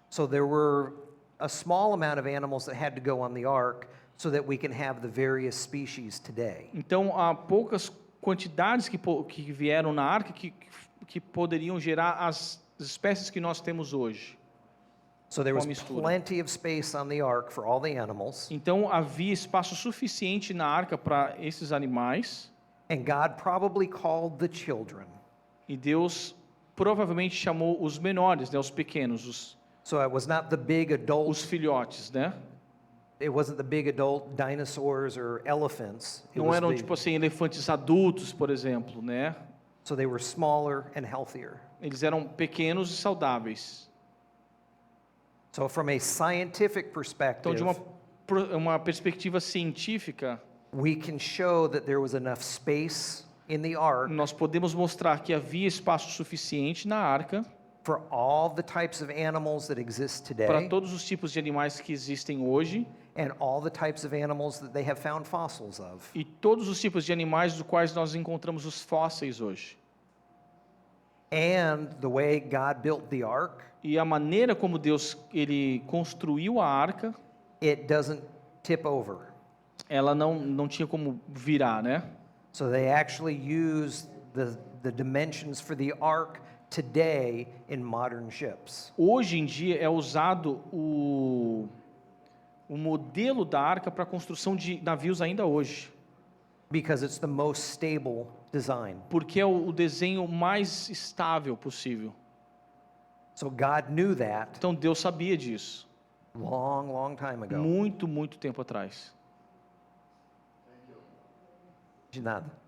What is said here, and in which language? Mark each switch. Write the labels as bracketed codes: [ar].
[en] So there were a small amount of animals that had to go on the ark so that we can have the various species today. [pt] Então há poucas quantidades que vieram na arca que poderiam gerar as espécies que nós temos hoje. [en] So there was [pt] Uma mistura. [en] plenty of space on the ark for all the animals, [pt] Então havia espaço suficiente na arca para esses animais [en] and God probably called the children. [pt] e Deus provavelmente chamou os menores, né, os pequenos, [en] So it was not the big adult, [pt] os filhotes, né? [en] it wasn't the big adult dinosaurs or elephants. It [pt] Não [en] was [pt] eram [en] the- [pt] tipo assim elefantes adultos, por exemplo, né? [en] so they were smaller and healthier. [pt] Eles eram pequenos e saudáveis. [en] So from a scientific [pt] Então, [en] perspective, [pt] de uma perspectiva científica, [en] we can show that there was enough space in the ark [pt] nós podemos mostrar que havia espaço suficiente na arca [en] for all the types of animals that exist [pt] para [en] today [pt] todos os tipos de animais que existem hoje [en] and all the types of animals that they have found fossils of. [pt] e todos os tipos de animais dos quais nós encontramos os fósseis hoje. [en] And the way God built the ark, [pt] E a maneira como Deus ele construiu a arca, [en] it doesn't tip over. [pt] ela não tinha como virar, né? [en] So they actually use the dimensions for the ark today in modern ships. [pt] Hoje em dia é usado o modelo da arca para a construção de navios ainda hoje, [en] Because it's the most stable design. [pt] porque é o desenho mais estável possível. [en] So God knew that [pt] Então Deus sabia disso [en] long, long time ago. [pt] muito, muito tempo atrás. De nada.